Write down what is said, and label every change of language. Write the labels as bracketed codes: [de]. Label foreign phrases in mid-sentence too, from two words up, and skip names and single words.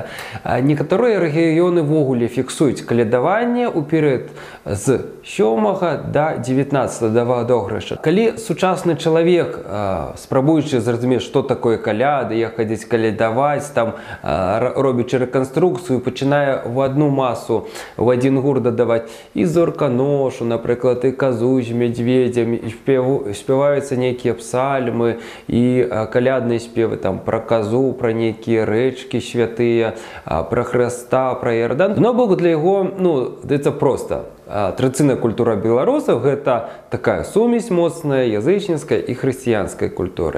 [be] Некаторыя рэгіёны ввогуле фіксуюць калядаванне ў перыяд з 7 да 19 да Вадогрыша. Калі сучасны чалавек, спрабуючы зразумець, што такое каляды, як хадзіць калядаваць, там робячы рэканструкцыю, пачынае [ru] в одну масу, в один [be] гур дадаваць і зорканошу, напрыклад, і казу з мядзведзем, і спяваюцца нейкія псальмы і калядныя спевы там пра казу, пра нейкія рэчкі святыя, пра Хрыста, пра Іардан. На бок для яго, даецца проста. Традыцыйная культура беларусаў — гэта такая сумесь моцная язычніцкая і хрысціянскай культуры.